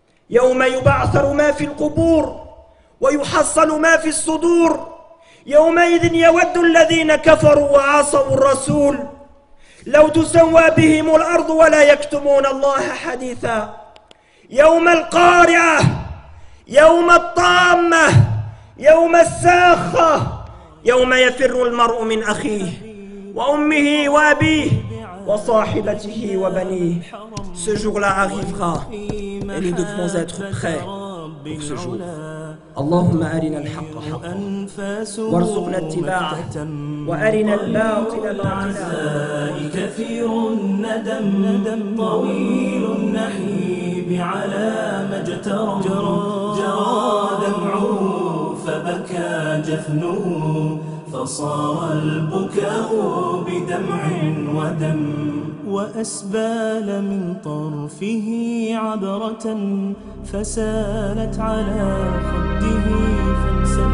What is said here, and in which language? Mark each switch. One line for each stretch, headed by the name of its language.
Arabic: يوم يبعثر ما في القبور ويحصل ما في الصدور يومئذ يود الذين كفروا وعصوا الرسول لو تسوى بهم الأرض ولا يكتمون الله حديثا يوم القارعة يوم الطامة يوم الساخة يوم يفر المرء من أخيه وأمه وأبيه وصاحبته وبنيه.
French: Ce jour-là arrivera et nous devons être prêts pour ce jour.
Arabic: اللهم أرنا الحق حقا وارزقنا اتباعه وأرنا الباطل باطلا. كثير الندم طويل النحيب على ما اجترى جرى دمعه فبكى جفنه فصار البكاء بدمع ودم وأسبال من طرفه عبرة فسالت على خده